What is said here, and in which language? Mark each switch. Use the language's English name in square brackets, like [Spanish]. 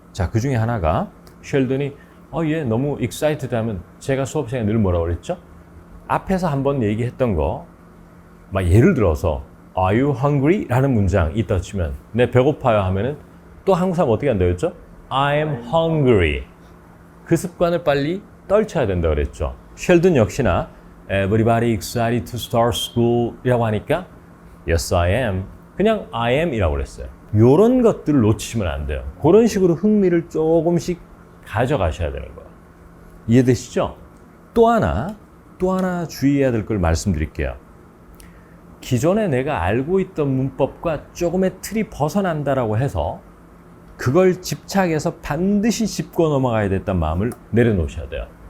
[Korean] 자, 그 중에 하나가 쉘든이 얘 너무 excited 하면 제가 수업 시간에 늘 뭐라고 그랬죠? 앞에서 한번 얘기했던 거, 막 예를 들어서 [English] Are you hungry? [Korean] 라는 문장 있다 치면 내 배고파요 하면은 또 한국 사람 어떻게 한다고 했죠? [English] I am hungry. [Korean] 그 습관을 빨리 떨쳐야 된다 그랬죠. [English] 쉘든 [Korean] 역시나 [English] Everybody excited to start school [Korean] 이라고 하니까 [English] Yes, I am. [Korean] 그냥 [English] I am [Korean] 이라고 그랬어요. 요런 것들을 놓치시면 안 돼요. 그런 식으로 흥미를 조금씩 가져가셔야 되는 거예요. 이해되시죠? 또 하나 주의해야 될 걸 말씀드릴게요. 기존에 내가 알고 있던 문법과 조금의 틀이 벗어난다라고 해서 그걸 집착해서 반드시 짚고 넘어가야 됐다는 마음을 내려놓으셔야 돼요.